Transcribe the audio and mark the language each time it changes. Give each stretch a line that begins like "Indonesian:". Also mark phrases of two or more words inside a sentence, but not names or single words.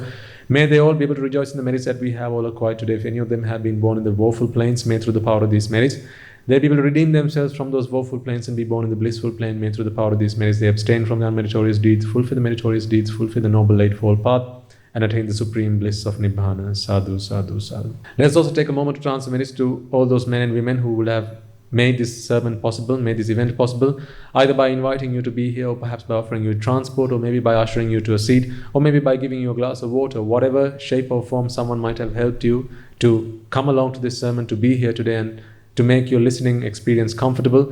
English: May they all be able to rejoice in the merits that we have all acquired today. If any of them have been born in the woeful planes, may through the power of these merits they be able to redeem themselves from those woeful planes and be born in the blissful plane. May through the power of these merits they abstain from the unmeritorious deeds, fulfill the meritorious deeds, fulfill the noble eightfold path, and attain the supreme bliss of Nibbana.
Pali: Sadhu, sadhu, sadhu.
English: Let's also take a moment to transfer merits to all those men and women who will have made this sermon possible, made this event possible, either by inviting you to be here, or perhaps by offering you transport, or maybe by ushering you to a seat, or maybe by giving you a glass of water. Whatever shape or form someone might have helped you to come along to this sermon, to be here today, and to make your listening experience comfortable.